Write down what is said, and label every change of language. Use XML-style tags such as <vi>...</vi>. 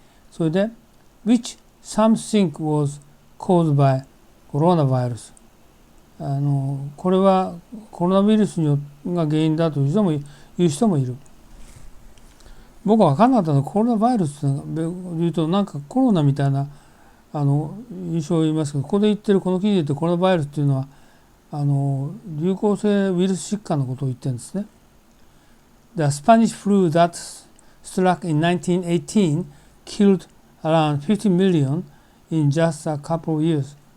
<en>それで which some think was caused by coronavirus.</en> <ja>これはコロナウイルスが原因だという人もいる。僕は分からなかったのはコロナウイルスというとなんかコロナみたいな印象を言いますけど、ここで言ってるこの記事で言ってるコロナウイルスというのは流行性ウイルス疾患のことを言ってるんですね。</ja> <en>The Spanish flu that struck in 1918 killed around 50 million in just a couple of years.</en>